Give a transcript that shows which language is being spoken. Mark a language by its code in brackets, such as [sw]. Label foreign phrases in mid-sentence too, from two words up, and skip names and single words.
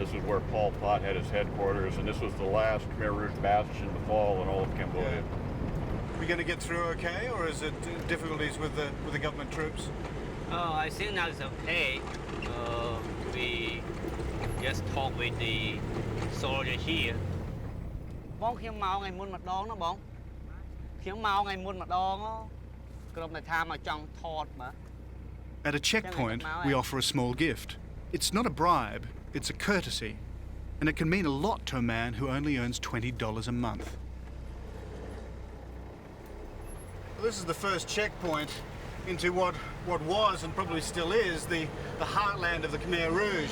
[en] This is where Pol Pot had his headquarters, and this was the last Khmer Rouge bastion to fall in all of Cambodia. Yeah. Are we going to get through okay, or is it difficulties with the government troops? I think now it's okay. We just talk with the soldier here. [km] Bóngខ្ញុំមកថ្ងៃមុនម្ដងណាបងខ្ញុំមកថ្ងៃមុនម្ដងក្រុមតែថាមកចង់ថតបាទ [en] At a checkpoint, we offer a small gift. It's not a bribe, it's a courtesy, and it can mean a lot to a man who only earns $20 a month. Well, this is the first checkpoint into what was and probably still is the heartland of the Khmer Rouge.